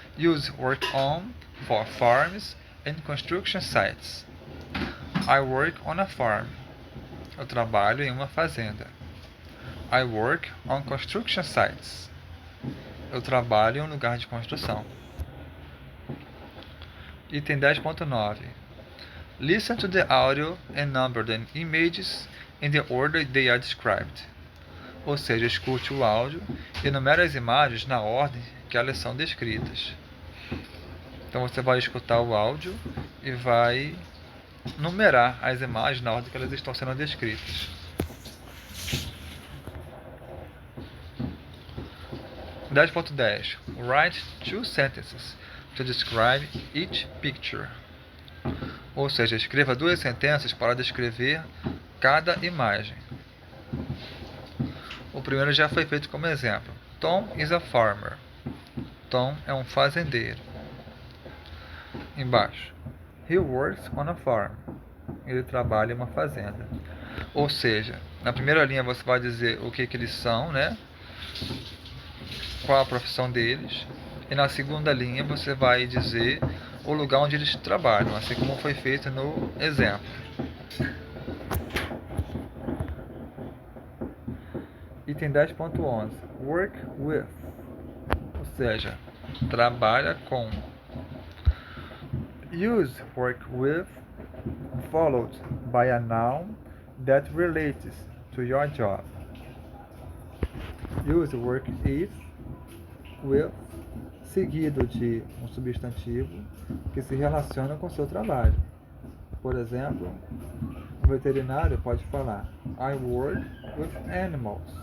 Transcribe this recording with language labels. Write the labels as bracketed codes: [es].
[en] Use work on for farms and construction sites. I work on a farm. [pt] Eu trabalho em uma fazenda. [en] I work on construction sites. [pt] Eu trabalho em um lugar de construção. [en] Item 10.9 Listen to the audio and number the images in the order they are described. [pt] Ou seja, escute o áudio e numere as imagens na ordem que elas são descritas. Então você vai escutar o áudio e vai numerar as imagens na ordem que elas estão sendo descritas. [en] 10.10 Write 2 sentences to describe each picture. [pt] Ou seja, escreva 2 sentenças para descrever cada imagem. O primeiro já foi feito como exemplo. [en] Tom is a farmer. [pt] Tom é um fazendeiro. Embaixo. [en] He works on a farm. [pt] Ele trabalha em uma fazenda. Ou seja, na primeira linha você vai dizer o que eles são, né? Qual a profissão deles. E na segunda linha você vai dizer o lugar onde eles trabalham, assim como foi feito no exemplo. Item 10.11 [en] Work with. [pt] Ou seja, trabalha com. [en] Use work with followed by a noun that relates to your job. Use work if with [pt] seguido de um substantivo que se relaciona com o seu trabalho. Por exemplo, o veterinário pode falar [en] I work with animals.